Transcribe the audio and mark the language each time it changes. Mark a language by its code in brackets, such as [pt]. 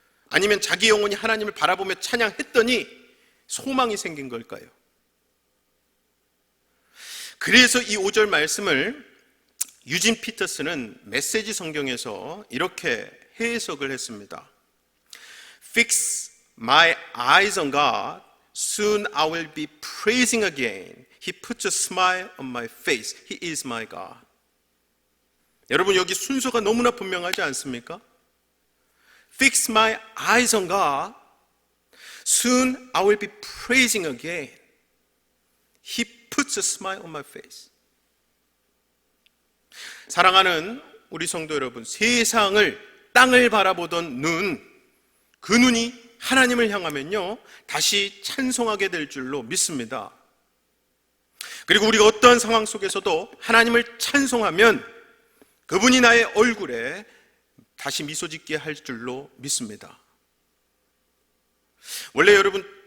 [ko] 아니면 자기 영혼이 하나님을 바라보며 찬양했더니 소망이 생긴 걸까요? 그래서 이 5절 말씀을 유진 피터스는 메시지 성경에서 이렇게 해석을 했습니다. [en] Fix my eyes on God, soon I will be praising again. He puts a smile on my face. He is my God. [ko] 여러분, 여기 순서가 너무나 분명하지 않습니까? [en] Fix my eyes on God, soon I will be praising again. He puts a smile on my face. [ko] 사랑하는 우리 성도 여러분, 세상을, 땅을 바라보던 눈, 그 눈이 하나님을 향하면요, 다시 찬송하게 될 줄로 믿습니다. 그리고 우리가 어떠한 상황 속에서도 하나님을 찬송하면 그분이 나의 얼굴에 다시 미소 짓게 할 줄로 믿습니다. 원래 여러분,